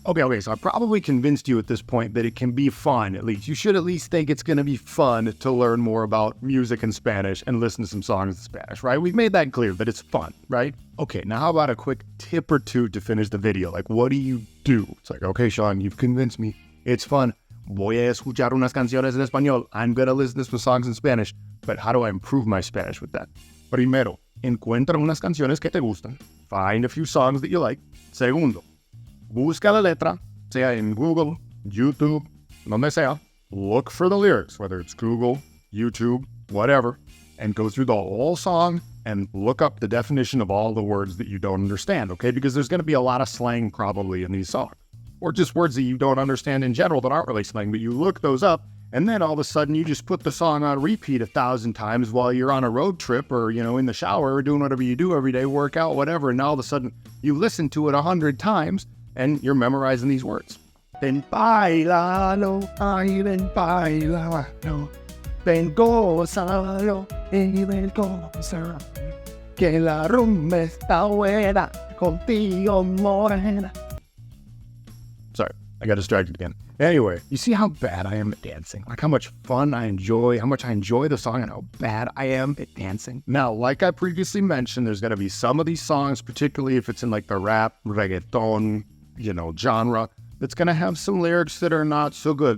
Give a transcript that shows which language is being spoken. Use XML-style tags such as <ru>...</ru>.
<en>Okay, so I probably convinced you at this point that it can be fun, at least. You should at least think it's gonna be fun to learn more about music in Spanish and listen to some songs in Spanish, right? We've made that clear, that it's fun, right? Okay, now how about a quick tip or two to finish the video? Like, what do you do? It's like, okay, Sean, you've convinced me. It's fun.</en> <es>Voy a escuchar unas canciones en español.</es> <en>I'm gonna listen to some songs in Spanish. But how do I improve my Spanish with that?</en> <es>Primero, encuentra unas canciones que te gustan.</es> <en>Find a few songs that you like.</en> <es>Segundo, busca la letra, sea en Google, YouTube, donde sea.</es> <en>Look for the lyrics, whether it's Google, YouTube, whatever, and go through the whole song and look up the definition of all the words that you don't understand, okay? Because there's going to be a lot of slang probably in these songs. Or just words that you don't understand in general that aren't really slang, but you look those up, and then all of a sudden you just put the song on repeat 1,000 times while you're on a road trip or, in the shower or doing whatever you do every day, workout, whatever, and now all of a sudden you listen to it 100 times and you're memorizing these words.</en> <es>Ven bailalo, ay ven bailalo. Ven gózalo y ven gózalo, que la rumba está buena, contigo morena.</es> <en>Sorry, I got distracted again. Anyway, you see how bad I am at dancing? Like how much fun I enjoy, how much I enjoy the song, and how bad I am at dancing. Now, like I previously mentioned, there's going to be some of these songs, particularly if it's in like the rap, reggaeton, genre, that's going to have some lyrics that are not so good.</en>